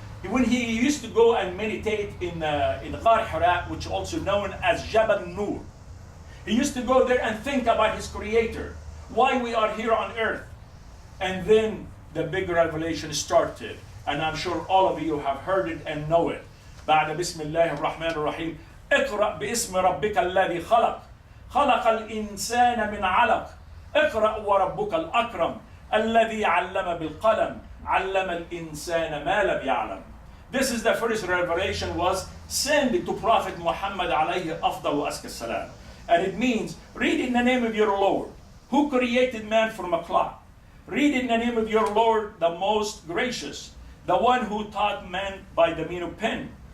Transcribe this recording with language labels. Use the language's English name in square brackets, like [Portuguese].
[English] When he used to go and meditate in Ghar Hira, which also known as Jabal Nur. He used to go there and think about his creator, why we are here on earth. And then the big revelation started. And I'm sure all of you have heard it and know it. [Arabic] بعد بسم الله الرحمن الرحيم اقرأ باسم ربك الذي خلق خلق الإنسان من علق اقرأ وربك الأكرم الذي علم بالقلم علم الإنسان ما لم يعلم. [English] This is the first revelation was sent to Prophet Muhammad alayhi afdal salam. And it means, read in the name of your Lord, who created man from a clot. Read in the name of your Lord, the most gracious, the one who taught man by the mean of pen.